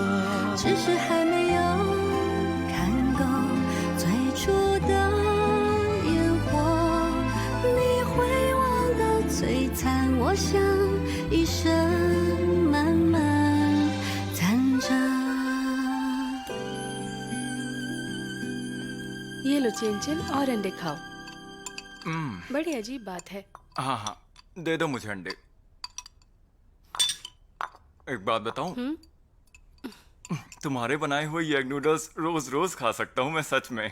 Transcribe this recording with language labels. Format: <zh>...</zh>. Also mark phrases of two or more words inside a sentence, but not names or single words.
<zh>只是还没有看够最初的烟火，你回我的璀璨，我想一生慢慢赞着。</zh> <hi>ये लो चेंचन और अंडे खाओ। बड़ी अजीब बात है। हाँ हाँ, दे दो मुझे अंडे। एक बात बताऊं? तुम्हारे बनाए हुए ये</hi> <en>egg noodles</en> <hi>रोज रोज खा सकता हूँ मैं, सच में।</hi>